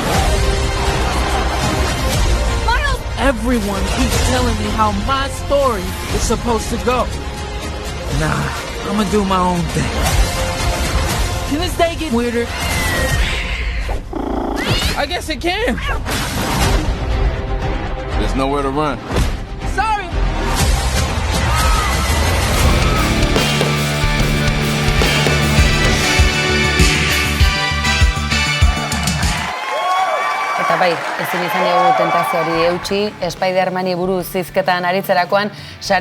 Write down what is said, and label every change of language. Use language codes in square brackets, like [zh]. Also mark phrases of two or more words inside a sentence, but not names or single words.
[en] Everyone keeps telling me how my story is supposed to go. Nah, I'ma do my own thing. Can this day get weirder? I guess it can. There's nowhere to run. Sorry. [eu] Eta bai, ezin izan dugu tentazioari eutxi, Spider-Mani buruz hizketan aritzerakoan, sare